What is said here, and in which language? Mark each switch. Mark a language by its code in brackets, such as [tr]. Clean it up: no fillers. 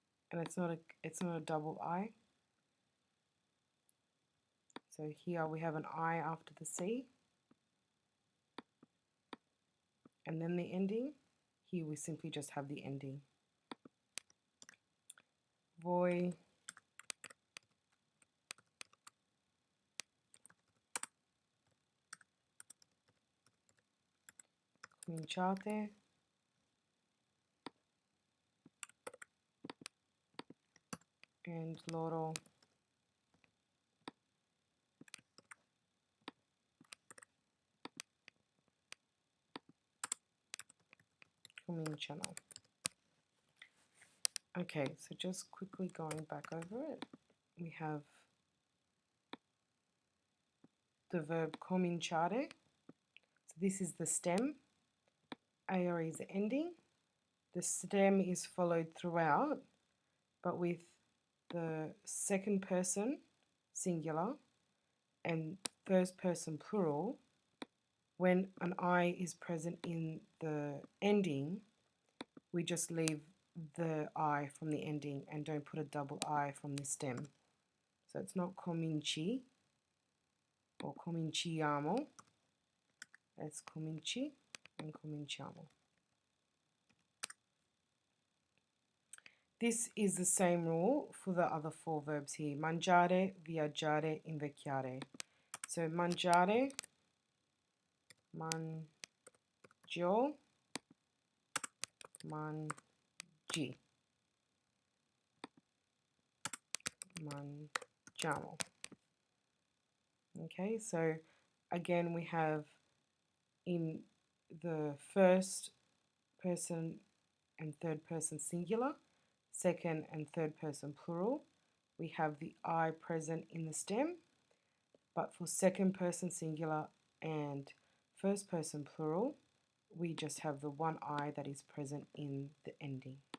[en] and it's not a double I. So here we have an I after the C, and then the ending. Here we simply just have the ending. [it] Voi cominciate and loro cominciano. [en] Okay, so just quickly going back over it, we have the verb cominciare. So this is the stem, AR is the ending. The stem is followed throughout, but with the second person singular and first person plural. When an I is present in the ending, we just leave the I from the ending and don't put a double I from the stem. So it's not cominci or cominciamo, it's cominci and cominciamo. This is the same rule for the other four verbs here. [it] Mangiare, viaggiare, invecchiare. So mangiare, mangio, mangi, mangiamo. [en] Okay, so again we have in the first person and third person singular, second and third person plural, we have the I present in the stem, but for second person singular and first person plural, we just have the one I that is present in the ending.